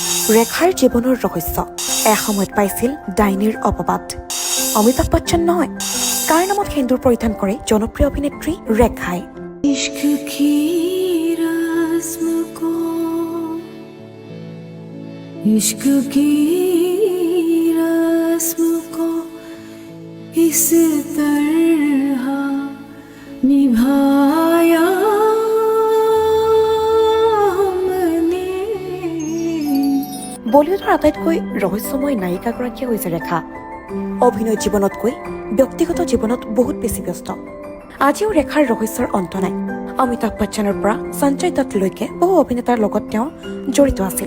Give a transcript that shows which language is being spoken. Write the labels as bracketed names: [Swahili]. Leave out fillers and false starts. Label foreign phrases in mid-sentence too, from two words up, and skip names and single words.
[Assamese] ৰেখাৰ জীৱনৰ ৰহস্য এসময়ত পাইছিল ডাইনীৰ অপবাদ। অমিতাভ বচ্চন নহয়, কাৰ নামত সেন্দুৰ পৰিধান কৰে জনপ্ৰিয় অভিনেত্ৰী ৰেখাই। [Hindi] इश्क की रस्म को इश्क की रस्म को इस तरह निभाया हमने। [Assamese] বলিউডৰ আটাইতকৈ ৰহস্যময় নায়িকাগৰাকীয়ে হৈছে ৰেখা। অভিনয় জীৱনতকৈ ব্যক্তিগত জীৱনত বহুত বেছি ব্যস্ত। আজিও ৰেখাৰ ৰহস্যৰ অন্ত নাই। অমিতাভ বচ্চনৰ পৰা সঞ্জয় দত্তলৈকে বহু অভিনেতাৰ লগত তেওঁ জড়িত আছিল।